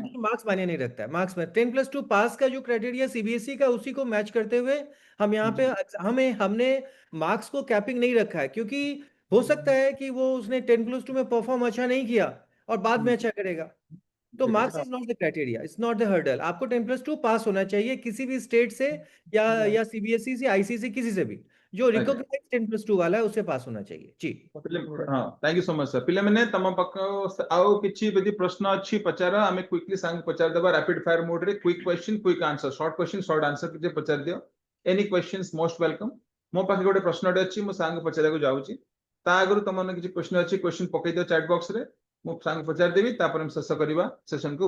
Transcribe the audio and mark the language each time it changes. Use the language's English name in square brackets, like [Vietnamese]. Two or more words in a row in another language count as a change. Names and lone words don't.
[Hindi] मार्क्स मायने नहीं रखता है, मार्क्स में 10+2 पास का जो क्राइटेरिया सीबीएसई का, उसी को मैच करते हुए हम यहाँ पे हमने मार्क्स को कैपिंग नहीं रखा है, क्योंकि हो सकता है कि वो उसने 10+2 में परफॉर्म अच्छा नहीं किया और बाद में अच्छा करेगा। तो [English] marks is not the criteria, it's not the hurdle. [Hindi] आपको 10+2 पास होना चाहिए किसी भी स्टेट से या सीबीएसई से, आईसीएसई, किसी से भी जो रिकॉग्नाइज 10+2 वाला है, उससे पास होना चाहिए। जी [Odia] हाँ, [English] thank you so much [Odia] सर। पिलाମାନେ ତମ ପାଖ ଆଉ କିଛି ଯଦି ପ୍ରଶ୍ନ ଅଛି ପଚାର, ଆମେ କ୍विକଲି ସାଙ୍ଗ ପଚାରି ଦେବା [English] rapid fire mode [Odia] ରେ। [English] quick question quick answer, short question short answer [Odia] କିଛି ପଚାରି ଦିଅ। [English] any questions most welcome. [Odia] ମୋ ପାଖରେ ଗୋଟେ ପ୍ରଶ୍ନଟେ ଅଛି, ମୁଁ ସାଙ୍ଗ ପଚାରିବାକୁ ଯାଉଛି। ତା ଆଗରୁ ତମର କିଛି କ୍ୱେଶ୍ଚନ ଅଛି, କ୍ୱେଶ୍ଚନ ପକେଇ ଦିଅ [English] chat box [Odia] ରେ, ମୁଁ ସାଙ୍ଗ ପଚାରି ଦେବି, ତାପରେ ଆମେ ଶେଷ କରିବା ସେସନ କୁ।